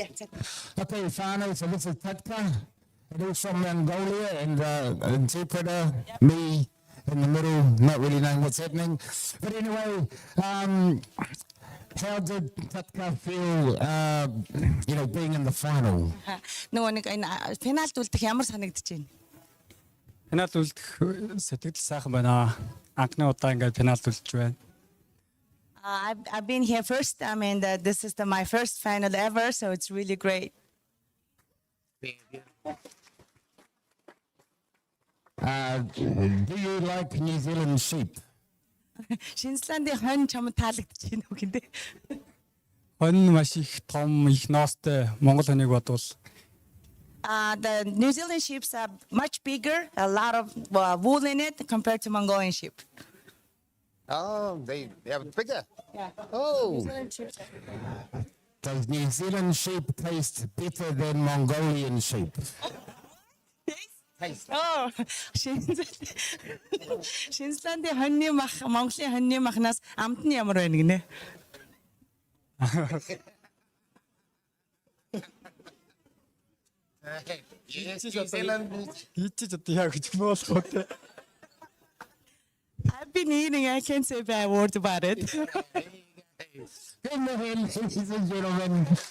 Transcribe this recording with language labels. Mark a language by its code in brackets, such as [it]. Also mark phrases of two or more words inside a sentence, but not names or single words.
[en] Okay, Fano, so this is Tatka. It is from Mongolia, and interpreter, me in the middle, not really knowing what's happening. But anyway, how did Tatka feel, you know, being in the final? [mn] Нөгөө нэг энэ финалд үлдэх ямар санагдаж байна? Финалд үлдэх сэтгэл сайхан байна. Анхны удаа ингээд финалд үлдэж байна. [en] I've been here first. I mean, this is my first final ever, so it's really great. Do you like New Zealand sheep? [mn] Шинзландын хонь чамд таалагдаж байна уу гэнэ? Хонь маш их том, их ноостой Монгол хоньыг бодвол [en] The New Zealand sheep are much bigger, a lot of wool in it compared to Mongolian sheep. Oh, they have it bigger. Yeah. Oh. New Zealand sheep. Does New Zealand sheep taste better than Mongolian sheep? [mn] Oh, Шинзландын хоньны мах, Монголын хоньны махнаас амт нь ямар байна гинэ? хийчих одоо яа гэж болох вэ? [en] I've been eating. I can't say a bad word about it. Good morning, ladies and gentlemen.